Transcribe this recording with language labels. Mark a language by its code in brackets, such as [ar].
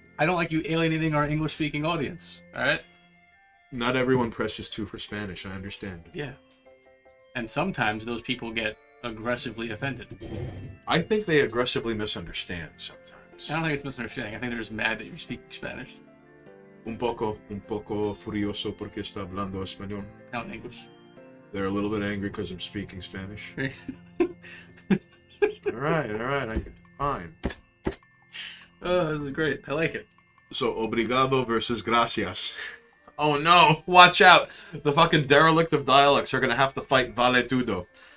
[en] I don't like you alienating our English-speaking audience. All right? Not everyone presses 2 for Spanish, I understand. Yeah. And sometimes those people get aggressively offended. I think they aggressively misunderstand sometimes. I don't think it's misunderstanding. I think they're just mad that you speak Spanish. [es] Un poco furioso porque está hablando español. [en] Not in English. They're a little bit angry because I'm speaking Spanish. all right, fine. Oh, this is great. I like it. So, obrigado versus gracias. Oh no, watch out! The fucking derelict of dialects are gonna have to fight vale tudo.